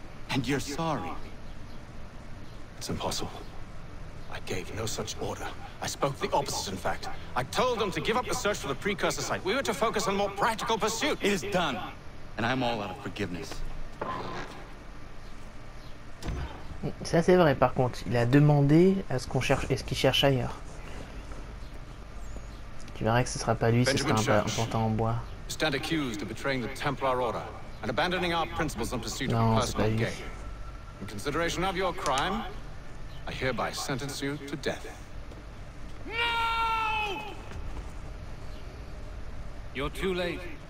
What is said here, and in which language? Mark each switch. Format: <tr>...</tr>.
<en>And you're sorry. It's impossible. I gave no such order. I spoke the opposite, in fact. I told them to give up the search for the precursor site. We were to focus on more practical pursuit. It is done. And I'm all out of forgiveness.</en> <fr>Ça c'est vrai par contre, il a demandé à ce qu'on cherche, est-ce qu'il cherche ailleurs. Tu verras que ce sera pas lui, ce sera un pantin en bois.</fr> <en>Stand accused of betraying the Templar Order and abandoning our principles in pursuit of personal gain. In consideration of your crime, I hereby sentence you to death. No! You're too late.</en>